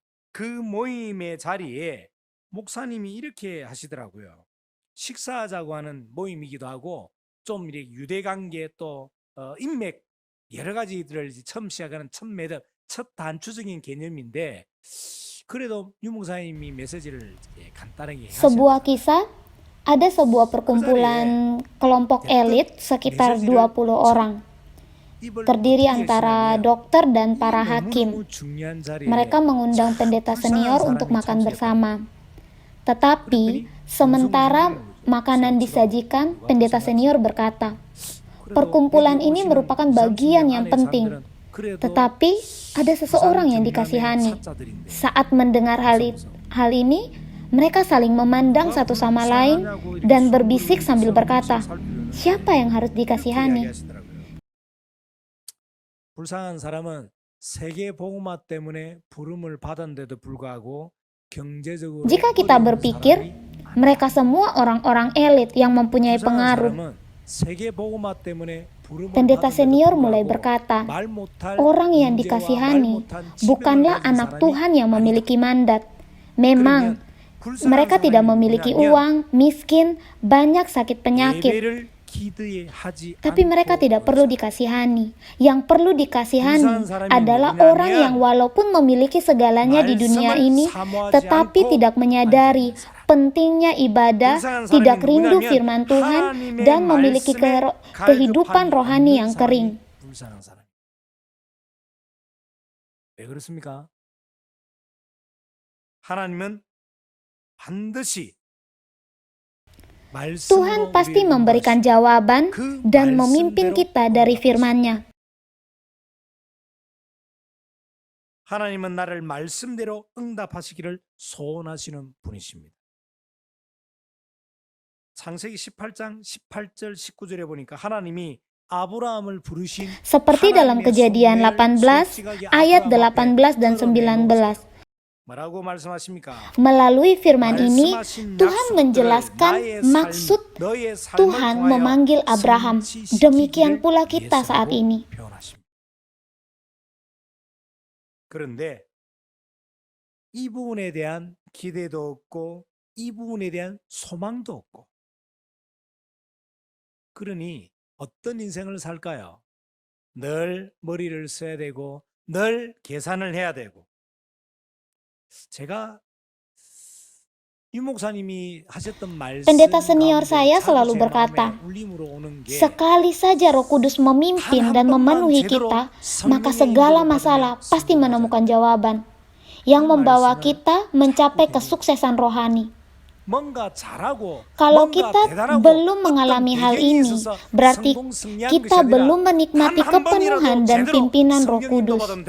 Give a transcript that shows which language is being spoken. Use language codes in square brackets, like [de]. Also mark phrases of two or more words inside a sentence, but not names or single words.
[ko] 그 모임의 자리에 목사님이 이렇게 하시더라고요. 식사하자고 하는 모임이기도 하고 좀 이렇게 유대관계 또 인맥 여러 가지들을 처음 시작하는 첫 매듭, 첫 단추적인 개념인데 그래도 유 목사님이 메시지를 간단하게 [id] Sebuah kisah, ada sebuah perkumpulan kelompok elit sekitar 20 orang, terdiri antara dokter dan para hakim. Mereka mengundang pendeta senior untuk makan bersama. Tetapi sementara makanan disajikan, pendeta senior berkata, "Perkumpulan ini merupakan bagian yang penting. Tetapi ada seseorang yang dikasihani." Saat mendengar hal ini, mereka saling memandang satu sama lain dan berbisik sambil berkata, "Siapa yang harus dikasihani?" [ko] 불쌍한 사람은 세계 복음화 때문에 부름을 받았는데도 불구하고 경제적으로 [id] Jika kita berpikir, mereka semua orang-orang elit yang mempunyai pengaruh. Pendeta senior mulai berkata, orang yang dikasihani bukanlah anak Tuhan yang memiliki mandat. Memang, mereka tidak memiliki uang, miskin, banyak sakit penyakit. Tapi mereka tidak perlu dikasihani. Yang perlu dikasihani adalah orang yang walaupun memiliki segalanya di dunia ini, tetapi tidak menyadari pentingnya ibadah, tidak rindu firman Tuhan, dan memiliki kehidupan rohani yang kering. [ko] 왜 그렇습니까? 하나님은 반드시 [id] Tuhan pasti memberikan jawaban dan memimpin kita dari firman-Nya. [ko] 하나님은 나를 말씀대로 응답하시기를 소원하시는 분이십니다. 창세기 18장 18절 19절에 보니까 하나님이 아브라함을 부르신 [id] Seperti dalam Kejadian 18 ayat 18 dan 19. [ko] 뭐라고 말씀하십니까? [id] Melalui firman ini, Tuhan menjelaskan maksud Tuhan memanggil Abraham. Demikian pula kita saat ini. [ko] 그런데 이 부분에 대한 기대도 없고 이 부분에 대한 소망도 없고 그러니 어떤 인생을 살까요? 늘 머리를 써야 되고 늘 계산을 해야 되고 제가 유 목사님이 하셨던 말씀 [id] Pendeta senior saya selalu berkata, sekali saja Roh Kudus memimpin dan memenuhi kita, maka segala masalah pasti menemukan jawaban yang membawa kita mencapai kesuksesan rohani. Kalau kita belum mengalami hal ini, berarti kita belum menikmati kepenuhan dan pimpinan Roh Kudus.